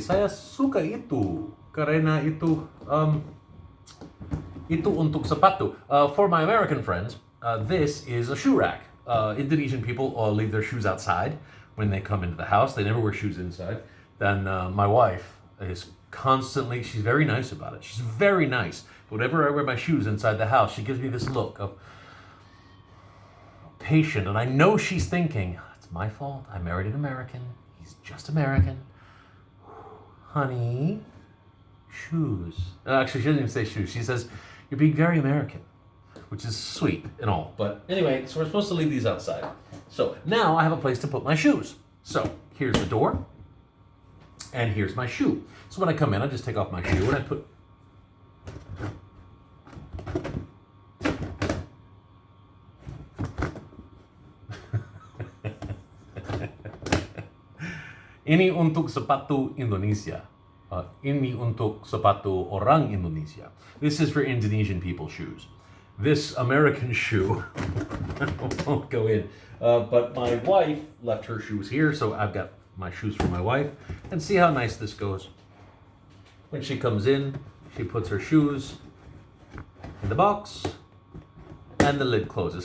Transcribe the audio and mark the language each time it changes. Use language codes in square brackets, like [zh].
[id] Saya suka itu karena itu untuk sepatu. [en] For my American friends, this is a shoe rack. Indonesian people all leave their shoes outside when they come into the house. They never wear shoes inside. Then my wife is constantly, she's very nice about it. She's very nice. Whenever I wear my shoes inside the house, she gives me this look of patient. And I know she's thinking, it's my fault. I married an American. He's just American. Honey, shoes. Actually, she doesn't even say shoes. She says, you're being very American, which is sweet and all. But anyway, so we're supposed to leave these outside. So now I have a place to put my shoes. So here's the door. And here's my shoe. So when I come in, I just take off my shoe and I put... [id] Ini untuk sepatu Indonesia. Ini untuk sepatu orang Indonesia. [en] This is for Indonesian people shoes. This American shoe won't go in. But my wife left her shoes here, so I've got my shoes for my wife. And see how nice this goes. When she comes in, she puts her shoes in the box, and the lid closes.